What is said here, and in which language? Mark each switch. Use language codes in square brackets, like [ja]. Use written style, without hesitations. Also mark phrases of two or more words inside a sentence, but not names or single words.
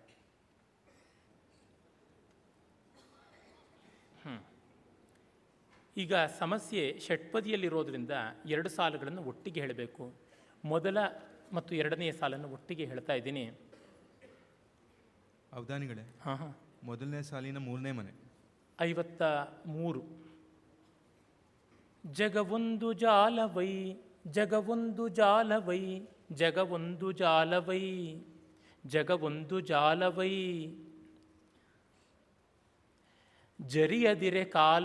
[kn] ಈಗ ಸಮಸ್ಯೆ ಷಟ್ಪದಿಯಲ್ಲಿರೋದ್ರಿಂದ 2 ಸಾಲುಗಳನ್ನು ಒಟ್ಟಿಗೆ ಹೇಳಬೇಕು. ಮೊದಲ ಮತ್ತು 2ನೆಯ ಸಾಲನ್ನು ಒಟ್ಟಿಗೆ ಹೇಳ್ತಾ ಇದ್ದೀನಿ. ಅವಧಾನಿಗಳೇ, ಮೊದಲನೇ ಸಾಲಿನ 3ನೇ ಮನೆ. 53. ಜಗವೊಂದು ಜಾಲವೈ ಜಗವೊಂದು ಜಾಲವೈ ಜಗವೊಂದು ಜಾಲವೈ ಜಗವೊಂದು ಜಾಲವೈ ಜರಿಯದಿರೆ